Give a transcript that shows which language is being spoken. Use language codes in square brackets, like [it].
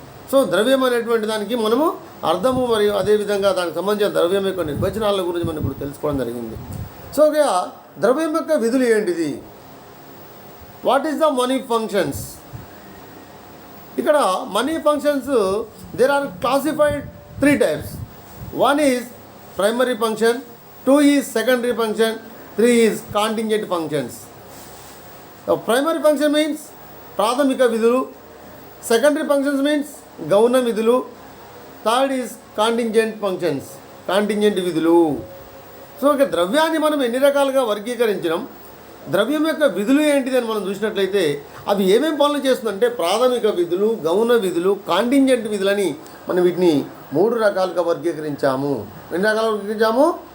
[te] So ద్రవ్యం అనేటువంటి దానికి మనము అర్థము మరియు అదేవిధంగా దానికి సంబంధించిన ద్రవ్యం యొక్క నిర్వచనాల గురించి మనం ఇప్పుడు తెలుసుకోవడం జరిగింది. సో ఇక ద్రవ్యం యొక్క విధులు ఏంటిది? [en] What is the money functions? ఇక్కడ money functions there are classified 3 types. 1 is primary function, 2 is secondary function, 3 is contingent functions. [te] Primary function means ప్రాథమిక విధులు, సెకండరీ ఫంక్షన్స్ మీన్స్ గౌణ విధులు, third is contingent functions, contingent విధులు. So ఇక ద్రవ్యాన్ని మనం ఎన్ని రకాలుగా వర్గీకరించడం, ద్రవ్యం యొక్క విధులు ఏంటిది అని మనం చూసినట్లయితే అవి ఏమేమి పనులు చేస్తుందంటే ప్రాథమిక విధులు, గౌణ విధులు, కాంటింజెంట్ విధులని మనం వీటిని 3 రకాలుగా వర్గీకరించాము. ఎన్ని రకాలుగా వర్గీకరించాము?